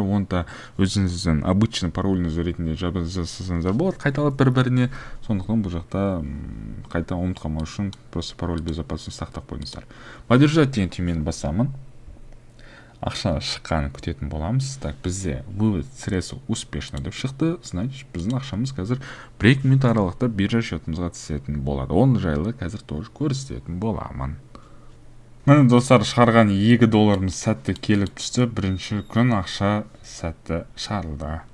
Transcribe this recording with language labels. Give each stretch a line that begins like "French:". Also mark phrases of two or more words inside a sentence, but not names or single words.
Kazakh: Онда өзіңіздің обычный пароліңіз ретінде жазсаңыздар болады, қайталап бір-біріне. Сондықтан бұл жақта қайта ұмытқанмау үшін
Russian: просто пароль безопасность
Kazakh: сақтап қойыңыздар. Подтверждать деген түймені басамын. Ақша шыққанын күтетін боламыз. Так, бізде
Russian: вывод средства успешно
Kazakh: деп шықты. Значит, біздің ақшамыз қазір 1-2 минут аралықта биржа счетымызға түсетін болады. Оны жайлы қазір тоже көрсететін боламын. Міне достар, шығарған $2 сәтті келіп түсті. Бірінші күн ақша сәтті шығарылды.